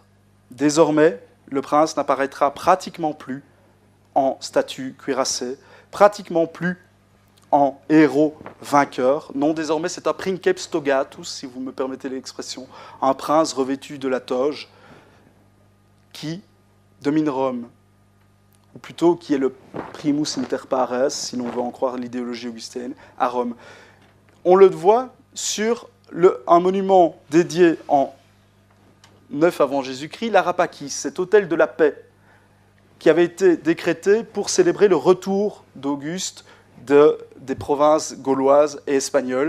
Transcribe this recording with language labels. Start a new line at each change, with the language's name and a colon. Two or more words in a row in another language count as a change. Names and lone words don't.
French: Désormais, le prince n'apparaîtra pratiquement plus en statue cuirassée, pratiquement plus en héros vainqueur. Non, désormais, c'est un
Latin: princeps togatus,
French: si vous me permettez l'expression, un prince revêtu de la toge qui domine Rome, ou plutôt qui est le
Latin: primus inter pares,
French: si l'on veut en croire l'idéologie augustéenne, à Rome. On le voit sur un monument dédié en 9 avant Jésus-Christ, l'Arapakis, cet autel de la paix qui avait été décrété pour célébrer le retour d'Auguste des provinces gauloises et espagnoles.